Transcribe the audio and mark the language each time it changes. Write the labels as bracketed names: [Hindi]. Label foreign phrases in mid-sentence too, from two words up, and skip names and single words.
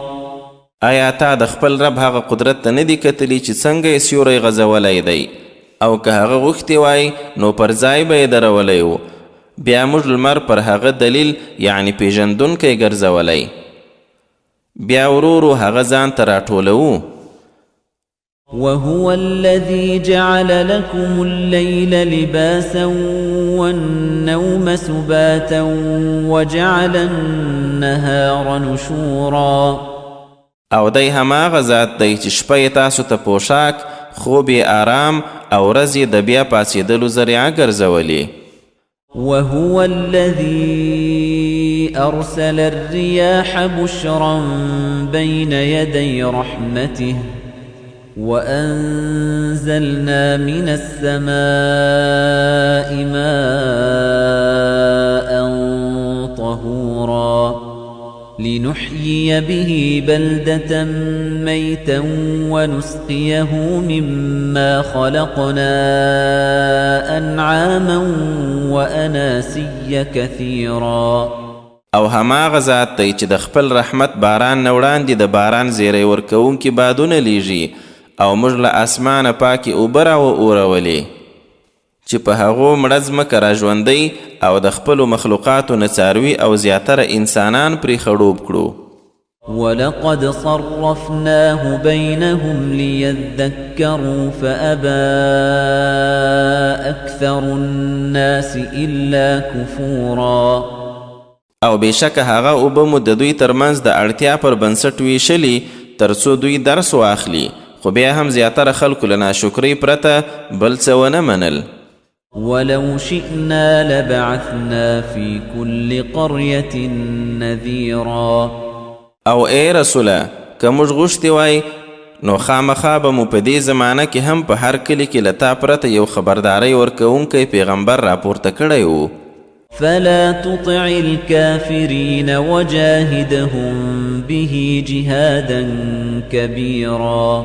[Pashto] آیا تا د خپل رب هغه قدرت ته نه دی کتلی چې څنګه یې سیوری غځولی دی، او که هغه غوښتې وای نو پر ځای به یې درولی و. بیا موږ لمر پر هغه دلیل یعنی پیژندونکی ګرځولی، بیا ورو ورو هغه ځان ته راټولوو. [Arabic] وهو الذي جعل لكم الليل لباسا والنوم سباتا وجعل النهار نشورا. [Pashto] او دی هماغه ذات دی چې شپه یې تاسو ته پوشاک، خوب یې آرام، او ورځ یې د بیا پاڅېدلو ذریعه ګرځولې. [Arabic] وهو الذي أرسل الرياح بشرا بين يدي رحمته وأنزلنا من السماء ماء طهورا لنحيي به بلدة ميتا ونسقيه مما خلقنا أنعاما وأناسيا كثيرا. [Pashto] او هماغه ذات دی چې د خپل رحمت باران نه وړاندې د باران زیری ورکوونکي بادونه لیږي، او موږ له اسمانه پاکې اوبه راواورولې چې په هغو مړه ځمکه راژوندی او د خپلو مخلوقاتو نه څاروي او زیاتره انسانان پرې خړوب کړو. [Arabic] ولقد صرفناه بينهم ليذكروا فأبى أكثر الناس إلا كفورا. [Pashto] او بېشکه هغه اوبه مو د دوی ترمنځ د اړتیا پر بنسټ ویشلي تر څو دوی درس واخلي، خو بیا هم زیاتره خلکو له ناشکرۍ پرته بل څه ونه منل. [Arabic] ولو شئنا لبعثنا في كل قرية نذيرا. [Pashto] او ای رسوله که موږ غوښتې وای نو خامخا به مو په دې زمانه کې هم په هر کلي کې له تا پرته یو خبرداری ورکوونکی پیغمبر راپورته کړی و. [Arabic] فلا تطع الكافرين وجاهدهم به جهادا كبيرا.